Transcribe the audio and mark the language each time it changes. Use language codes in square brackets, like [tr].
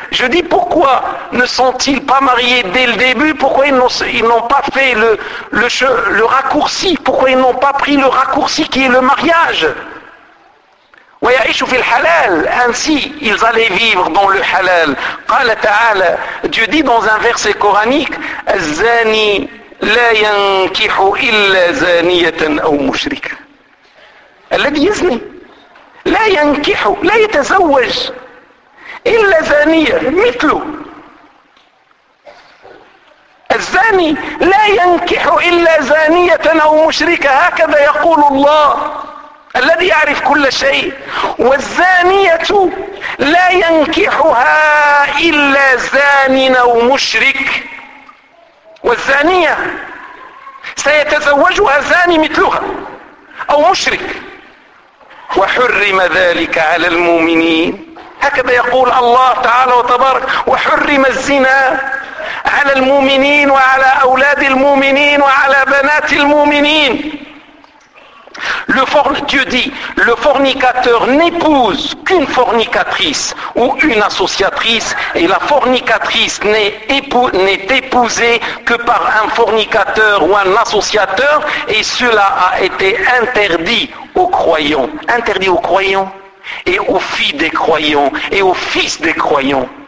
[fr] Je dis, pourquoi ne sont-ils pas mariés dès le début? Pourquoi ils n'ont pas fait le raccourci? Pourquoi ils n'ont pas pris le raccourci qui est le mariage? [ar] وَيَعِشُ فِي الْحَلَالِ. [fr] Ainsi, ils allaient vivre dans le halal. [ar] قَالَ تَعَالَ. [fr] Dieu dit dans un verset coranique, [ar] الزَّانِي لَا يَنْكِحُ إِلَّا زَانِيَةً أَوْ مُشْرِكًا. الَّذِي يَزْنِي لَا يَنْكِحُ لَا يَتَزَوَّجْ إِلَّا زَانِيَةً. مثله. الزاني لا ينكح إلا زانية أو مشركة. هكذا يقول الله الذي يعرف كل شيء. والزانية لا ينكحها إلا زان أو مشرك. والزانية سيتزوجها زاني مثلها أو مشرك. وحرم ذلك على المؤمنين. هكذا يقول الله تعالى وتبارك. وحرم الزنا على المؤمنين وعلى أولاد المؤمنين وعلى بنات المؤمنين. [fr] Dieu dit, le fornicateur n'épouse qu'une fornicatrice ou une associatrice, et la fornicatrice n'est épousée que par un fornicateur ou un associateur, et cela a été interdit aux croyants, interdit aux croyants, et aux filles des croyants, et aux fils des croyants.